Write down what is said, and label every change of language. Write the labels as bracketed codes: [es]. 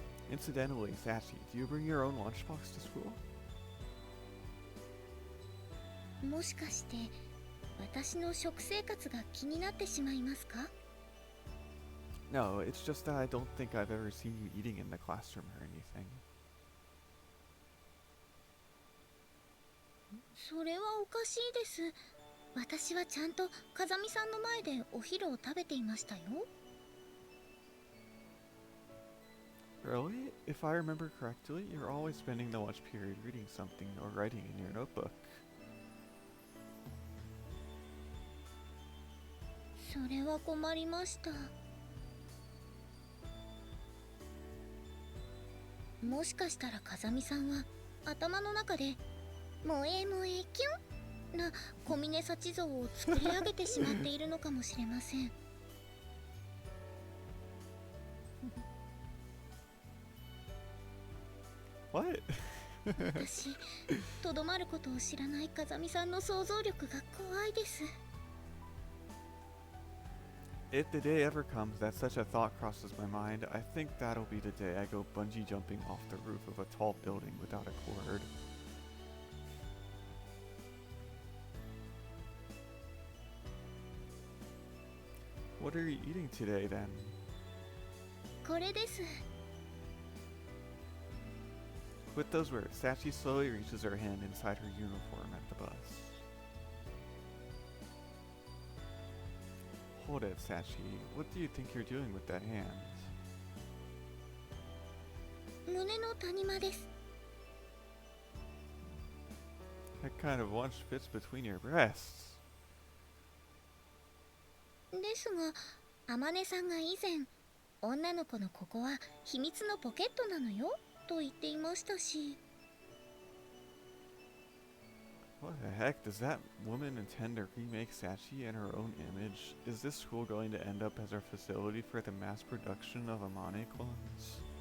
[en] Incidentally, Sachi, do you bring your own lunchbox to school? [ja] もしかして私の食生活が気になってしまいますか？ [en] No, it's just that I don't think I've ever seen you eating in the classroom or anything. [ja] それはおかしいです。私はちゃんと風見さんの前でお昼を食べていましたよ。 [en] Really? If I remember correctly, you're always spending the lunch period reading something or writing in your notebook. [ja] それは困りました。もしかしたら風見さんは頭の中で萌え萌えキュンな小峰幸像を作り上げてしまっているのかもしれません。 [en] What? [ja] 私、とどまることを知らない風見さんの想像力が怖いです。 [en] If the day ever comes that such a thought crosses my mind, I think that'll be the day I go bungee jumping off the roof of a tall building without a cord. What are you eating today then? [ja] これです。 [en] With those words, Sachi slowly reaches her hand inside her uniform at the bus. Hold it, Sachi. What do you think you're doing with that hand? [ja] 胸の谷間です。 [en] That kind of lunch fits between your breasts. [ja] ですが、天音さんが以前、女の子のここは秘密のポケットなのよと言っていましたし。 [en] What the heck? Does that woman intend to remake Sachi in her own image? Is this school going to end up as our facility for the mass production of Amane clones?